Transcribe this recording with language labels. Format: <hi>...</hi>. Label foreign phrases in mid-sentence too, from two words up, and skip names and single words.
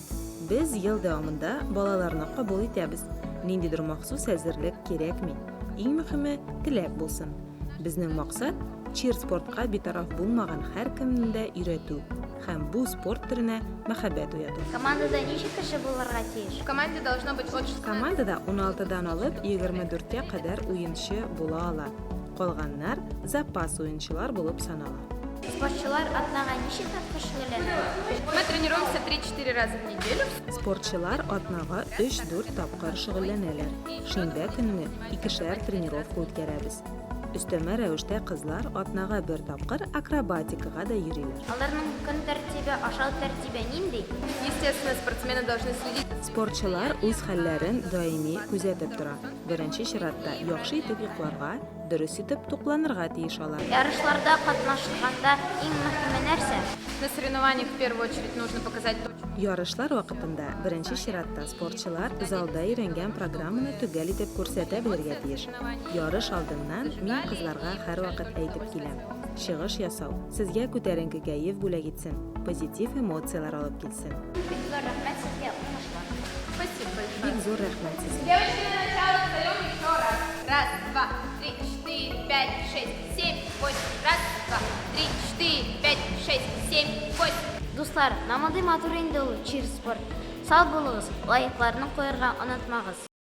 <tt>Без ел дәвамында балаларны кабул итәбез. Ниндидер махсус әзерлек кирәкми. Иң мөһиме теләк булсын. Безнең максат чир спортка битараф булмаган һәркемне дә өйрәтү һәм бу спорт түренә мәхәббәт уяту. Командада ничек кеше булырга тиеш?</tt> <ru>В команде должно быть от 16.</ru> <tt>Командада 16дан алып 24-кә кадәр уенчы була ала. Калганнар запас уенчылар булып санала. Спортчылар атнага ничек тапкыр шөгыльләнә?</tt> <ru>Мы тренируемся 3-4 раза в неделю.</ru> <tt>Спортчылар атнага 3-4 тапкыр шөгыльләнәләр. Шимбә көнне 2шәр тренировка үткәрәбез. Өстәмә рәвештә кызлар атнага 1 тапкыр акробатикага да йөриләр. Аларның көн тәртибе, ашау тәртибе нинди?</tt> <ru>Естественно, спортсмены должны следить.</ru> <tt>Спортчылар үз хәлләрен даими күзәтеп тора. Беренче чиратта яхшы итеп йокларга, дөрес итеп тукланырга тиеш алар. Ярышларда катнашканда иң мөһиме нәрсә?</tt> <ru>На соревнованиях в первую очередь нужно показать точку.</ru> <tt>Ярышлар вакытында беренче чиратта спортчылар залда өйрәнгән программаны төгәл итеп күрсәтә белергә тиеш. Ярыш алдыннан мин кызларга һәрвакыт әйтеп киләм. Чыгыш ясау сезгә күтәренке кәеф бүләк итсен, позитив эмоциялар алып килсен. Бик зур рәхмәт сезгә, уңышлар.</tt> <ru>Спасибо большое.</ru> <tt>Бик зур рәхмәт сезгә.</tt> <ru>Девочки, на начало встаем еще раз. Раз, два, три, 4, 5, 6, 7, 8. Раз, два, 3, 4, 5, 6, 7, 8.</ru> <tt>Дуслар, намады матур инде ул чир спорт. Сау булыгыз, лайыкларны куярга онытмагыз.</tt>